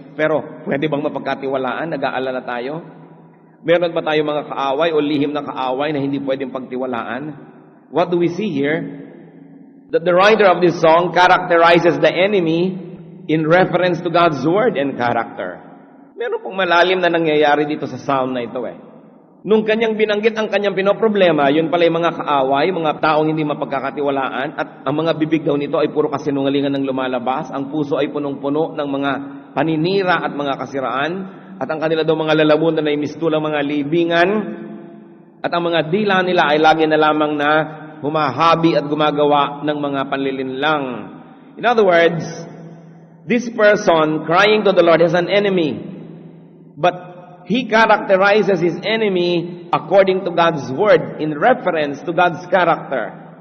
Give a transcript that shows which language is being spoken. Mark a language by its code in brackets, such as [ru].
[tl] Pero pwede bang mapagkatiwalaan? Nag-aalala tayo? Meron ba tayo mga kaaway o lihim na kaaway na hindi pwedeng pagtiwalaan? [en] What do we see here? That the writer of this song characterizes the enemy in reference to God's word and character. [tl] Meron pong malalim na nangyayari dito sa psalm na ito Nung kanyang binanggit ang kanyang pinoproblema, yun pala yung mga kaaway, mga taong hindi mapagkakatiwalaan, at ang mga bibig daw nito ay puro kasinungalingan ng lumalabas, ang puso ay punong-puno ng mga paninira at mga kasiraan, at ang kanila daw mga lalamunan ay mistulang mga libingan, at ang mga dila nila ay lagi na lamang na humahabi at gumagawa ng mga panlilinlang. [en] In other words, this person crying to the Lord has an enemy. But he characterizes his enemy according to God's word, in reference to God's character.